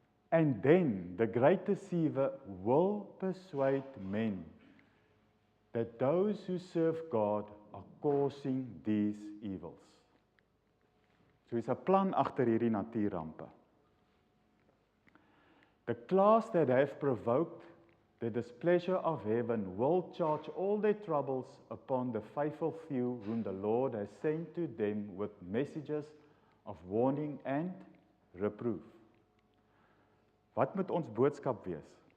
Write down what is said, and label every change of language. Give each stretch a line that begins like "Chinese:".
English: And then the great deceiver will persuade men that those who serve God are causing these evils.
Afrikaans: So is 'n plan agter hierdie natuurrampe.
English: The class that have provoked the displeasure of heaven will charge all their troubles upon the faithful few whom the Lord has sent to them with messages of warning and reproof.
Afrikaans: Wat moet ons boodskap wees?